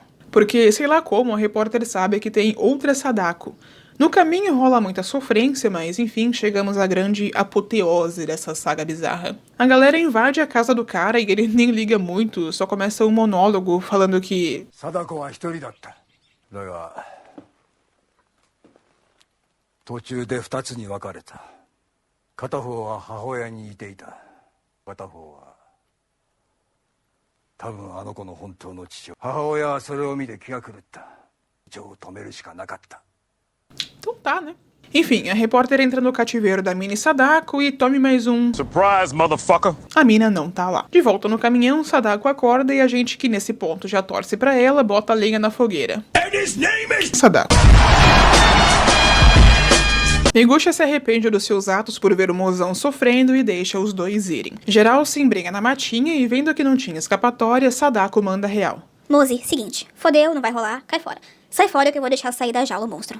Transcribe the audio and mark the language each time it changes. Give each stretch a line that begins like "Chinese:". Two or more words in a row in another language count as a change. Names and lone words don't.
Portuguese: Porque, sei lá como, a repórter sabe que tem outra Sadako. No caminho rola muita sofrência, mas enfim, chegamos à grande apoteose dessa saga bizarra. A galera invade a casa do cara e ele nem liga muito, só começa um monólogo falando que
Japanese: サダコは一人だった。だが, 途中で2つに分かれた。片方は母親にいていた。片方は多分あの子の本当の父親。母親はそれを見て気が狂った。一応止めるしかなかった。
Portuguese: então tá, né? Enfim, a repórter entra no cativeiro da mini Sadako e tome mais um...
English: Surprise, motherfucker!
Portuguese: A mina não tá lá. De volta no caminhão, Sadako acorda e a gente que nesse ponto já torce pra ela, bota a lenha na fogueira.
English: And his name is... Sadako.
Portuguese: Miguxa se arrepende dos seus atos por ver o mozão sofrendo e deixa os dois irem. Geral se embrenha na matinha e vendo que não tinha escapatória, Sadako manda real. Mozi, seguinte, fodeu, não vai rolar, cai fora. Sai fora que eu vou deixar sair da jaula o monstro.